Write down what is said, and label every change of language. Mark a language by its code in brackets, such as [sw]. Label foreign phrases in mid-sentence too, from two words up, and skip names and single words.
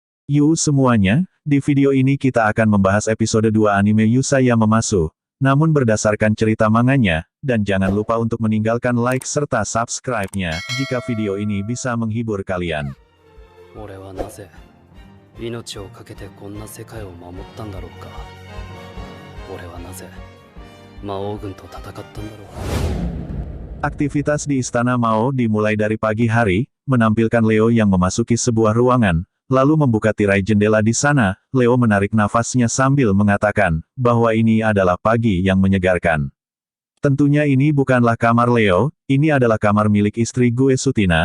[id] Yu semuanya, di video ini kita akan membahas episode 2 anime Yusaya Mamasu. Namun berdasarkan cerita manganya, dan jangan lupa untuk meninggalkan like serta subscribe-nya, jika video ini bisa menghibur kalian. [ja] 俺はなぜ命を懸けてこんな世界を守ったんだろうか。俺はなぜ魔王軍と戦ったんだろう。 [id] Aktivitas di Istana Mao dimulai dari pagi hari, menampilkan Leo yang memasuki sebuah ruangan, lalu membuka tirai jendela di sana. Leo menarik nafasnya sambil mengatakan, bahwa ini adalah pagi yang menyegarkan. Tentunya ini bukanlah kamar Leo, ini adalah kamar milik istri gue Sutina.